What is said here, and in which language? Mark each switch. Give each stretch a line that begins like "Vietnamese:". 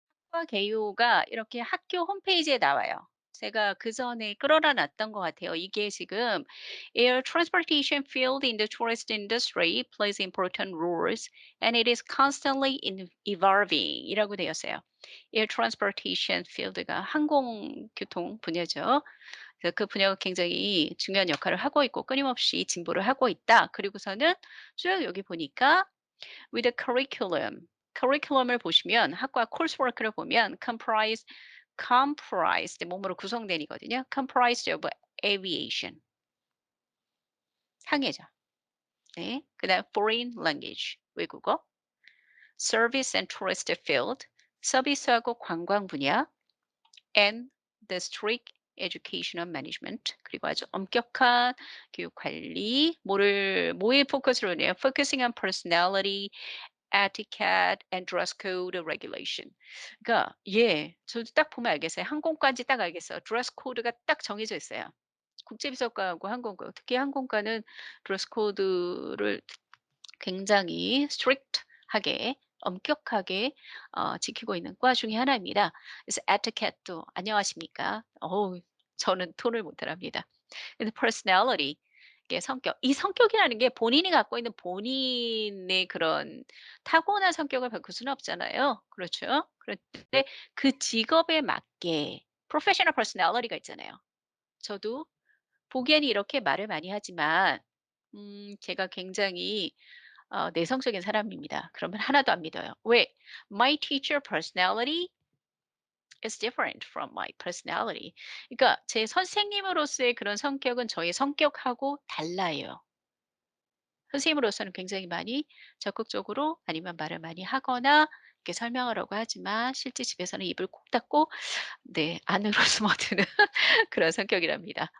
Korean: 학과 개요가 이렇게 학교 홈페이지에 나와요. 제가 그전에 끌어다 놨던 것 같아요. 이게 지금
English: Air transportation field in the tourist industry plays important roles and it is constantly evolving
Korean: 이라고 되어 있어요. Air transportation field가 항공교통 분야죠. 그래서 그 분야가 굉장히 중요한 역할을 하고 있고 끊임없이 진보를 하고 있다. 그리고서는 쭉 여기 보니까
English: with the curriculum.
Korean: curriculum을 보시면 학과 coursework를 보면 comprised 몸으로 구성된이거든요.
English: comprised of aviation
Korean: 항해죠. 네. 그다음
English: foreign language
Korean: 외국어,
English: service and tourist field
Korean: 서비스하고 관광 분야
English: and the strict educational management
Korean: 그리고 아주 엄격한 교육 관리 뭐에 포커스를 해요?
English: focusing on personality etiquette and dress code regulation.
Korean: 그러니까 예. 저도 딱 보면 알겠어요. 항공과인지 딱 알겠어요. 드레스 코드가 딱 정해져 있어요. 국제비서과하고 항공과. 특히 항공과는 드레스 코드를 굉장히 strict하게 엄격하게 지키고 있는 과 중에 하나입니다. 그래서 에티켓도 안녕하십니까? 어우 저는 토를 못합니다. 그래서 personality 이게 성격. 이 성격이라는 게 본인이 갖고 있는 본인의 그런 타고난 성격을 바꿀 수는 없잖아요. 그렇죠? 그런데 그 직업에 맞게 professional personality가 있잖아요. 저도 보기에는 이렇게 말을 많이 하지만 제가 굉장히 내성적인 사람입니다. 그러면 하나도 안 믿어요. 왜?
English: My teacher personality is different from my personality.
Korean: 그러니까 제 선생님으로서의 그런 성격은 저의 성격하고 달라요. 선생님으로서는 굉장히 많이 적극적으로 아니면 말을 많이 하거나 이렇게 설명하려고 하지만 실제 집에서는 입을 꼭 닫고 네 안으로 숨어드는 그런 성격이랍니다.